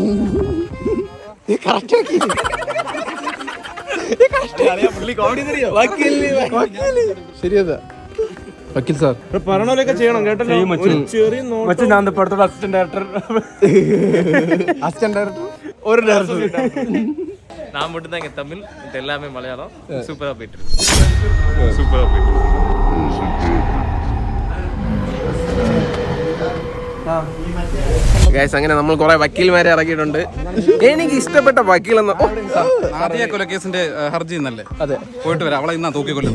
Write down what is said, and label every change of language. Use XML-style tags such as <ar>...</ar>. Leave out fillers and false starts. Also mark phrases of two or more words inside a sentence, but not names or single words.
<ml>ശരിയതാ വക്കീൽ സാർ പറഞ്ഞോലൊക്കെ ചെയ്യണം കേട്ടല്ലോ. ഞാൻ ഇപ്പോഴത്തെ അസിസ്റ്റന്റ് ഡയറക്ടർ, അസിസ്റ്റന്റ് ഡയറക്ടർ, ഒരു ഡയറക്ടർ.</ml> <ta>நான் மட்டும் தான் இங்க தமிழ், இது எல்லாமே மலையாளம். சூப்பரா போயிட்டு</ta> <ml>ഗൈസ്, അങ്ങനെ നമ്മൾ കുറെ വക്കീൽമാരെ ഇറക്കിയിട്ടുണ്ട്. എനിക്ക് ഇഷ്ടപ്പെട്ട വക്കീലെന്ന് ആദ്യ കൊലക്കേസിന്റെ ഹർജി ഇന്നല്ലേ? അതെ, പോയിട്ട് വരാം. അവളെ ഇന്നാ തൂക്കിക്കൊല്ലുന്നു.</ml>